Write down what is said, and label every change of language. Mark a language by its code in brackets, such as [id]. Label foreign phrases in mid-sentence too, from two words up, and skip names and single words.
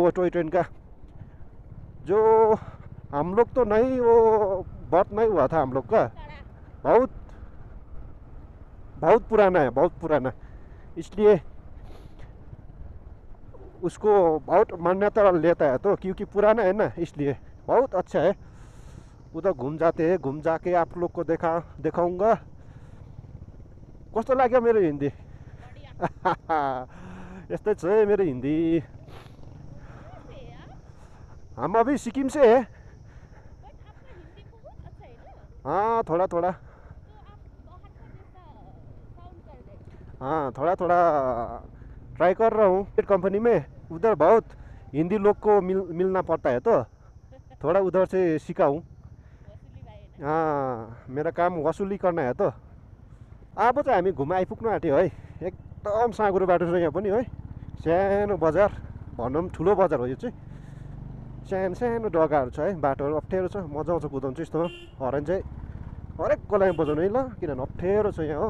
[hi] वो टॉय ट्रेन का जो हम लोग तो नहीं, वो बहुत नहीं हुआ था हम लोग का, बहुत बहुत पुराना है, बहुत पुराना। इसलिए उसको बहुत मान्यता लेता है तो, क्योंकि पुराना है ना, इसलिए बहुत अच्छा है। उधर घूम जाते हैं, घूम जाके आप लोग को दिखाऊंगा। [ne] कस्तो लाग्यो मेरो हिन्दी? यस्तै छ है मेरो हिन्दी। [hi] हम अभी सिक्किम से है। हाँ थोड़ा थोड़ा, हाँ थोड़ा थोड़ा ट्राई कर रहा हूँ। कंपनी में उधर बहुत हिंदी लोग को मिलना पड़ता है तो थोड़ा उधर से सीखा हूँ। हाँ मेरा काम वसुली करना है तो। [ne] अब चाहिँ हामी घुम आइपुग्नु आँट्यो है। एकदम साँघुरो बाटो छ यहाँ पनि है। सानो बजार भनौँ, ठुलो बजार हो यो चाहिँ। सानो सानो जग्गाहरू छ है, बाटोहरू अप्ठ्यारो छ। मजा आउँछ कुदाउनु चाहिँ यस्तोमा। हर्न चाहिँ हरेक गलाइमा बजाउनु है ल, किनभने अप्ठ्यारो छ यहाँ हो।